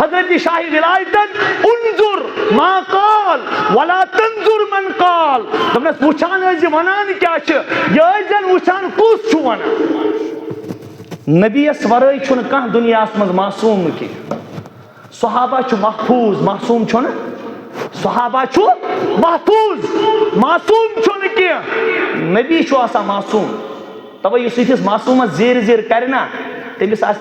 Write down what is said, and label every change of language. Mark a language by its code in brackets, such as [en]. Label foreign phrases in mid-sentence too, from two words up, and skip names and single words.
[ks] حضرت شاہ ولایتن [ar] انظر ما قال ولا تنظر من قال [ks] دمنس وچان ٲسۍ ونان کیاہ چھِ یہِ ٲسۍ زن وچان کُس چھُ ونان نبی یس ورٲے چھُنہٕ کانٛہہ دُنیاہس منٛز معصوٗم کینٛہہ صحابہ چھُ محفوظ معصوٗم چھُنہٕ صحابہ چھُ محفوظ معصوٗم چھُنہٕ کینٛہہ نبی چھُ آسان معصوٗم تَوَے یُس یِتھِس معصوٗمس زیٖر زیٖر کرِ نا تٔمِس آسہِ